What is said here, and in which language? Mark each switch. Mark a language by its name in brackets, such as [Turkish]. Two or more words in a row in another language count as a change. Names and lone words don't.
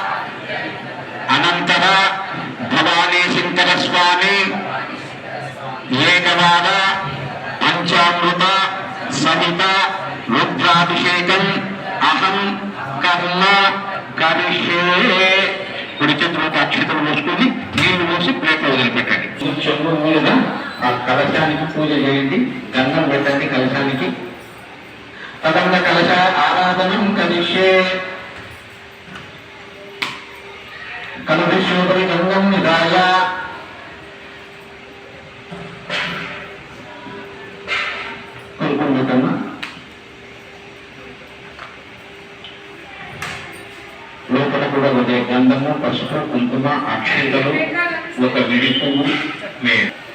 [Sanskrit] अनंतर भवानी शंकर स्वामी एकवाद पंचामृत सहित रुद्राभिषेकं अहं कर्म करिष्ये। [Telugu] कुడి చేతులకు అక్షతలు పోసుకొని నీళ్లు పోసి ప్లేట్లో వదిలిపెట్టండి. చెంబు మీద ఆ కలశానికి పూజ చేయండి, గంధం పెట్టండి కలశానికి. తదంగ కలశ ఆరాధనం కరిష్యే. [Sanskrit] కలశోపరి గంగం నిదాయ [Telugu] కుంకుమ లోపల కూడా ఉదయ గంధము పసుపు కుంకుమ అక్షింతలు ఒక విడి పువ్వు వేరు.